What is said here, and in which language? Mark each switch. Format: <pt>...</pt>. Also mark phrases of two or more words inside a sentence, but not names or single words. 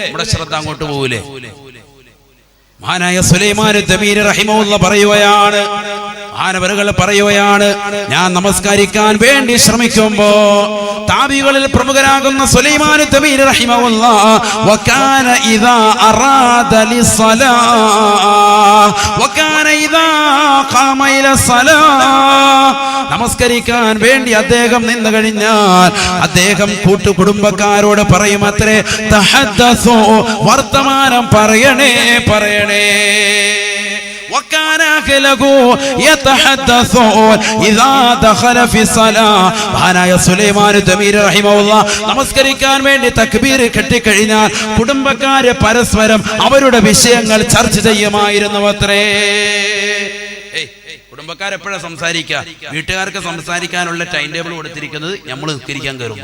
<ml>മഹാനായ സുലൈമാൻ തബീരി റഹിമഹുല്ലാഹ് പറയുകയാണ്, മഹാനവറുകൾ പറയുകയാണ്, ഞാൻ നമസ്കരിക്കാൻ വേണ്ടി ശ്രമിക്കുമ്പോ താബികളിൽ പ്രമുഖരാകുന്ന സുലൈമാൻ തബീരി റഹിമഹുല്ലാഹ്</ml> <ar>وكان إذا أراد للصلاة وكان إذا قام إلى الصلاة,</ar> <ml>നമസ്കരിക്കാൻ വേണ്ടി അദ്ദേഹം നിന്ന് കഴിഞ്ഞാൽ അദ്ദേഹം കൂട്ടുകുടുംബക്കാരോട് പറയും അത്രേ, തഹദ്ദസു, വർത്തമാനം പറയണേ.</ml> <ar>وكان أهله يتحدثون إذا دخل في الصلاة.</ar> <ml>മഹാനായ സുലൈമാൻ തബീരി റഹിമഹുല്ലാഹ് നമസ്കരിക്കാൻ വേണ്ടി തക്ബീർ കെട്ടിക്കഴിഞ്ഞാൽ കുടുംബക്കാരെ പരസ്പരം അവരുടെ വിഷയങ്ങൾ ചർച്ച ചെയ്യുമായിരുന്നുവത്രേ. കുടുംബക്കാരെപ്പോഴാ സംസാരിക്കുക? വീട്ടുകാർക്ക് സംസാരിക്കാനുള്ള</ml> <en>time table</en> <ml>കൊടുത്തിരിക്കുന്നത് നമ്മൾ നിസ്കരിക്കാൻ കയറുമ്പോൾ.</ml>